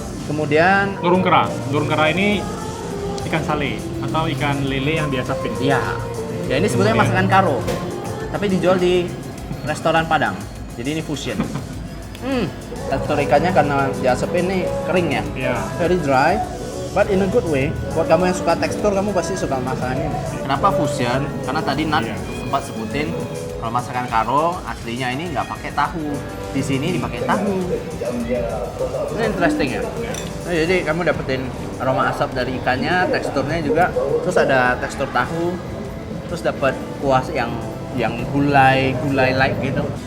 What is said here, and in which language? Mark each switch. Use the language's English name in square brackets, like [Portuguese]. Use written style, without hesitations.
[Indonesian] Kemudian Nurung kera. Nurung kera ini ikan sale atau ikan lele yang biasa pin. ya, ini sebetulnya masakan karo, tapi dijual di restoran Padang. Jadi ini fusion. Tekstur ikannya karena diasapin ini kering ya, Iya. [English] very dry, but in a good way. [Indonesian] Buat kamu yang suka tekstur, kamu pasti suka masakan ini. Kenapa fusion? Karena tadi Nat Iya. sempat sebutin kalau masakan karo aslinya ini nggak pakai tahu, di sini dipakai tahu. Ini interesting ya. Nah, jadi kamu dapetin aroma asap dari ikannya, teksturnya juga, terus ada tekstur tahu, terus dapat kuah yang gulai like gitu.